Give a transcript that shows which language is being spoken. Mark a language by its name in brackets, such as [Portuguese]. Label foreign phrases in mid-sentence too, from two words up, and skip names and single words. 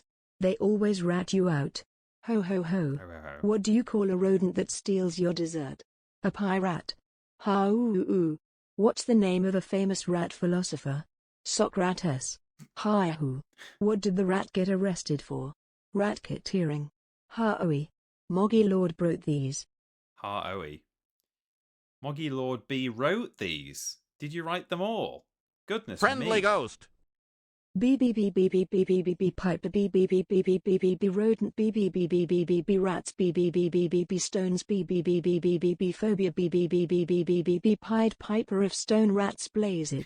[English] They always rat you out. Ho ho ho. Ho, ho, ho. What do you call a rodent that steals your dessert? A pirate. Ha-oo-oo. What's the name of a famous rat philosopher? Socrates. Hi-hoo. What did the rat get arrested for? Rat-keteering. Ha-oe. Moggy Lord wrote these. Ha-oe. Moggy Lord B wrote these. Did you write them all? Goodness Friendly me. Ghost BBBBBBBBB piper BBBBBBBB rodent BBBBBBB rats BBBBBB stones BBBBBBB phobia BBBBBBB Pied Piper of Stone Rats blaze it.